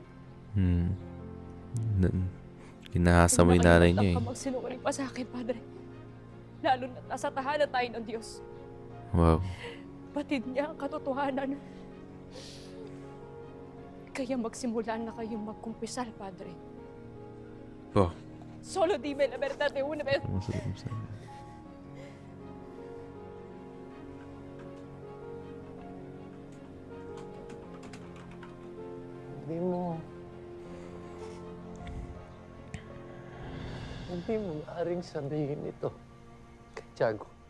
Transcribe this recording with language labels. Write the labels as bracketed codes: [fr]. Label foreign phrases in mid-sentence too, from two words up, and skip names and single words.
[tl] Kinahasa mo yung nanay niya, eh. Kung magsinungaling pa sa akin, Padre, lalo na nasa tahanan tayo ng Diyos. [en] Wow. [tl] Batid niya ang katotohanan. Kaya magsimula na kayong magkumpisal, Padre. Oh. [es] Solo dime la verdad de una vez. [tl] Hindi mo maaaring sabihin ito kay Tiago.